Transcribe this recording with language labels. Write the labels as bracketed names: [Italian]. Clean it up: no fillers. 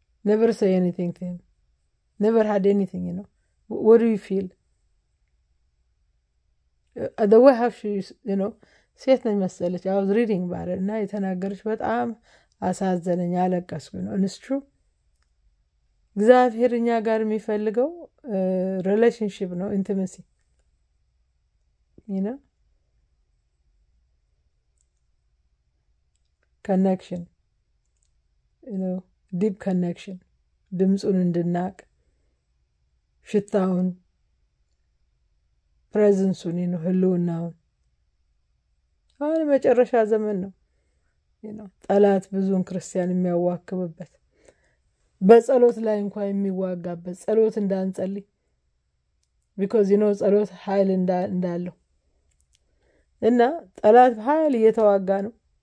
[English] Never say anything to him. Never had anything, What do you feel? The way how she, [Amharic] ሴት ነኝ መሰለች [English] I was reading about it [Amharic] እና የተናገረች በጣም አሳዘነኝ አለቀስኩ ነው [English] and it's true. [Amharic] እግዚአብሔር እኛ ጋር የሚፈልገው relationship ነው intimacy. [English] Connection, deep connection. [Amharic] ድምጹን እንድናቅ ሽታውን ፕሬዘንሱን ህልውናውን አሁን መጨረሻ ዘመን ነው ጠላት ብዙን ክርስቲያን የሚያዋክብበት በጸሎት ላይ እንኳን የሚዋጋበት ጸሎት እንዳንጸልይ because ጸሎት ኃይል እንዳለው እና ጠላት ኃይል እየተዋጋ ነው